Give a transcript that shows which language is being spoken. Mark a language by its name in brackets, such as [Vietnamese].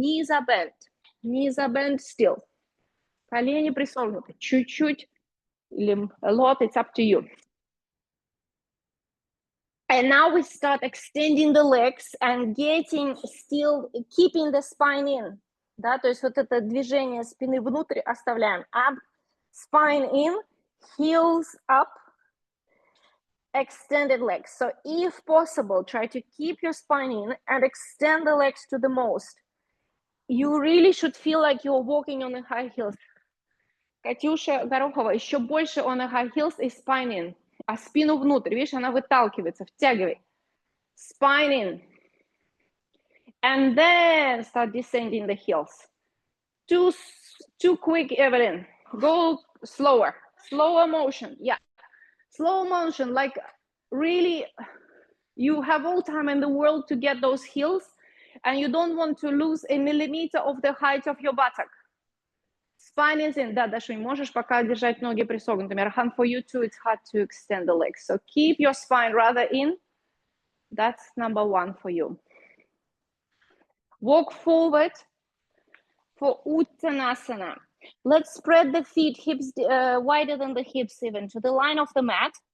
[English] Knees are bent still. [Russian] Колени присогнуты. Чуть-чуть или [English] a lot, it's up to you. And now we start extending the legs and keeping the spine in. [Russian] Да, то есть вот это движение спины внутрь оставляем. [English] Up, spine in, Heels up, extended legs. So if possible, try to keep your spine in and extend the legs to the most. You really should feel like you're walking on the high heels. Катюша Горохова, [Russian] еще больше [English] on the high heels и spine in. [Russian] А спину внутрь, видишь, она выталкивается, втягивай. [English] Spine in. And then start descending the heels. Too quick, Evelyn. Go slower. Slower motion. Yeah. Slow motion, like really, you have all time in the world to get those heels, and you don't want to lose a millimeter of the height of your buttock. Spine is in. [Russian] Да, Дашунь, можешь пока держать ноги присогнутыми. [English] Архан, for you too, it's hard to extend the legs. So keep your spine rather in. That's number one for you. Walk forward for Uttanasana. Let's spread the feet, hips wider than the hips even, to the line of the mat.